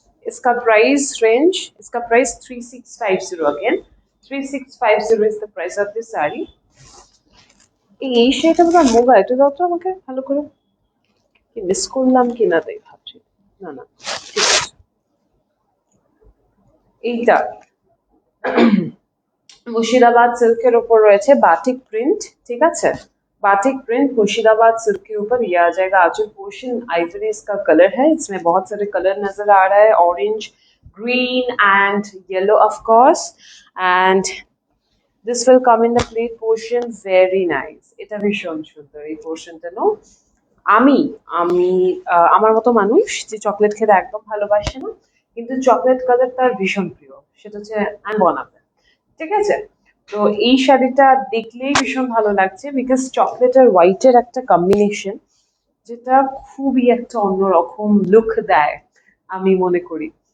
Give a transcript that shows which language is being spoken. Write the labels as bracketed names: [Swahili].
[Hindi] इसका price 3650 [English] again 3650 is the price of this saree। [Bangla] এই শাড়িটা বোধহয় মুগা, এটা দাও তো আমাকে ভালো করে, কি মিস করলাম কিনা তাই ভাবছি। না না, ঠিক আছে। এইটা মুর্শিদাবাদ সিল্কের ওপর রয়েছে বাটিক প্রিন্ট, ঠিক আছে? [Hindi] बाटिक प्रिंट मुर्शिदाबाद सिल्क के ऊपर ये आ जाएगा। आंचल पोर्शन आइवरी इसका कलर है, इसमें बहुत सारे कलर नजर आ रहा है, orange, green and yellow of course, [English] And this will come in the plate portion. Very nice, [Bangla] এটা ভীষণ সুন্দর এই পোর্শনটা। নো, আমি আমি আমার মতো মানুষ যে চকলেট খেতে একদম ভালোবাসে না, কিন্তু চকলেট কালার তার ভীষণ প্রিয়, সেটা হচ্ছে আমি বানাবে, ঠিক আছে? তো এই শাড়িটা দেখলেই ভীষণ ভালো লাগছে, বিকজ চকলেট আর হোয়াইটের একটা কম্বিনেশন, যেটা খুবই একটা অন্যরকম লুক দেয় আমি মনে করি।